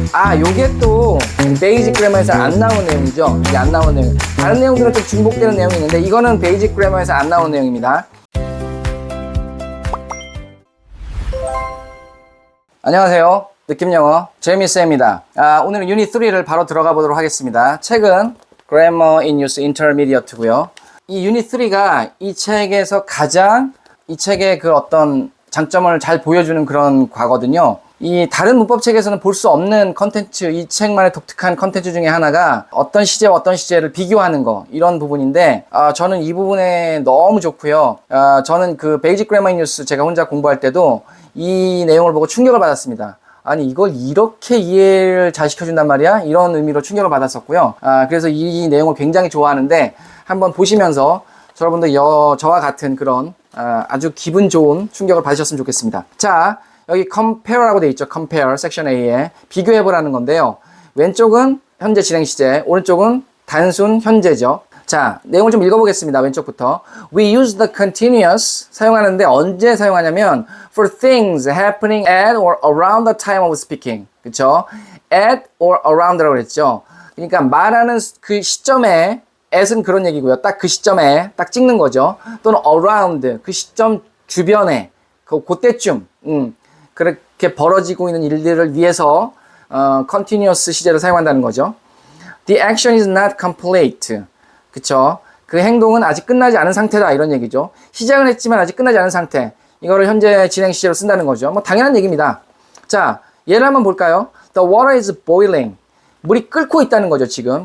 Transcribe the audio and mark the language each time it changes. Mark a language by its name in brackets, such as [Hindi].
[Korean] 아, 요게 또 베이직 그래머에서 안 나오는 내용이죠. 이게 안 나오는 내용. 다른 내용들은 좀 중복되는 내용이 있는데 이거는 베이직 그래머에서 안 나오는 내용입니다. 안녕하세요. 느낌영어 제이미쌤입니다. 오늘은 유닛 3를 바로 들어가 보도록 하겠습니다. 책은 Grammar in Use Intermediate고요. 이 유닛 3가 이 책에서 가장 이 책의 그 어떤 장점을 잘 보여주는 그런 과거든요. 이 다른 문법책에서는 볼 수 없는 컨텐츠, 이 책만의 독특한 컨텐츠 중에 하나가 어떤 시제와 어떤 시제를 비교하는 거, 이런 부분인데 저는 이 부분에 너무 좋고요. 저는 그 베이직 그래머 인 유스 제가 혼자 공부할 때도 이 내용을 보고 충격을 받았습니다. 아니 이걸 이렇게 이해를 잘 시켜준단 말이야? 이런 의미로 충격을 받았었고요. 그래서 이 내용을 굉장히 좋아하는데 한번 보시면서 여러분들 저와 같은 그런 아주 기분 좋은 충격을 받으셨으면 좋겠습니다. 자, 여기 compare라고 돼 있죠. compare 섹션 A에 비교해보라는 건데요. 왼쪽은 현재 진행 시제, 오른쪽은 단순 현재죠. 자, 내용을 좀 읽어보겠습니다. 왼쪽부터. [English] We use the continuous [Korean] 사용하는데 언제 사용하냐면 [English] for things happening at or around the time of speaking. [Korean] 그쵸? at or around라고 그랬죠. 그러니까 말하는 그 시점에 at은 그런 얘기고요. 딱 그 시점에 딱 찍는 거죠. 또는 around 그 시점 주변에 그때쯤 그렇게 벌어지고 있는 일들을 위해서 continuous 시제를 사용한다는 거죠. [English] The action is not complete. [Korean] 그쵸? 그 행동은 아직 끝나지 않은 상태다 이런 얘기죠. 시작은 했지만 아직 끝나지 않은 상태. 이거를 현재 진행 시제로 쓴다는 거죠. 뭐 당연한 얘기입니다. 자, 예를 한번 볼까요? [English] The water is boiling. [Korean] 물이 끓고 있다는 거죠, 지금.